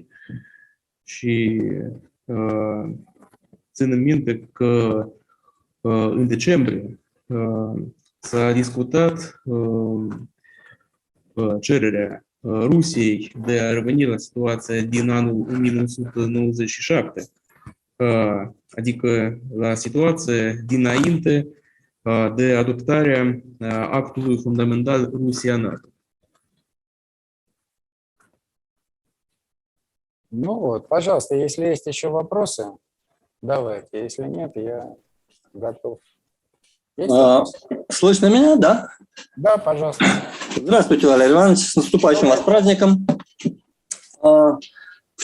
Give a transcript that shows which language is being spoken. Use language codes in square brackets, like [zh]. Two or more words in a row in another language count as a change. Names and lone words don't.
[ro] Și ținem minte că în decembrie s-a discutat cererea Rusiei de a reveni la situația din anul 1997, adică la situația dinainte de adoptarea actului fundamental Rusia-НАТО. [ru] Ну вот, пожалуйста, если есть еще вопросы, давайте. Если нет, я готов. Слышно меня, да? Да, пожалуйста. Здравствуйте, Валерий Иванович, с наступающим вас праздником.